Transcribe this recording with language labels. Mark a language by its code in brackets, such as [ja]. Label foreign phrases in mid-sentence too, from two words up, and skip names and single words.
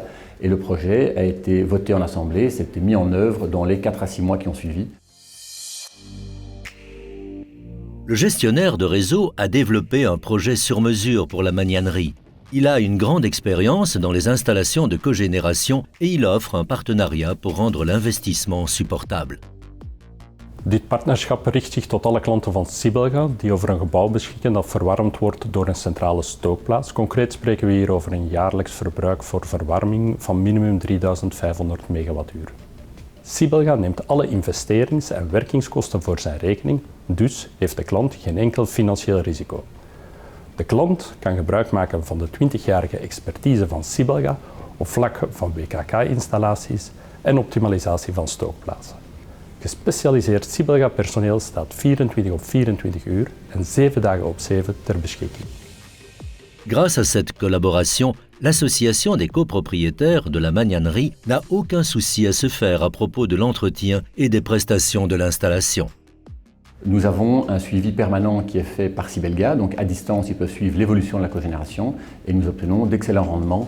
[fr] Et le projet a été voté en assemblée, c'était mis en œuvre dans les 4 à 6 mois qui ont suivi. Le gestionnaire de réseau a développé un projet sur mesure pour La Magnanerie. Il a une grande expérience dans les installations de cogénération et il offre un partenariat pour rendre l'investissement supportable. [nl] Dit partnerschap richt zich tot alle klanten van Sibelga die over een gebouw beschikken dat verwarmd wordt door een centrale stookplaats. Concreet spreken we hier over een jaarlijks verbruik voor verwarming van minimum 3500 megawattuur. Sibelga neemt alle investerings- en werkingskosten voor zijn rekening, dus heeft de klant geen enkel financieel risico. De klant kan gebruik maken van de 20-jarige expertise van Sibelga op vlak van WKK-installaties en optimalisatie van stookplaatsen. Gespecialiseerd Sibelga-personeel staat 24 op 24 uur en 7 dagen op 7 ter beschikking. [fr] Grâce à cette collaboration, l'association des copropriétaires de La Magnanerie n'a aucun souci à se faire à propos de l'entretien et des prestations de l'installation. Nous avons un suivi permanent qui est fait par Sibelga, donc à distance ils peuvent suivre l'évolution de la cogénération et nous obtenons d'excellents rendements.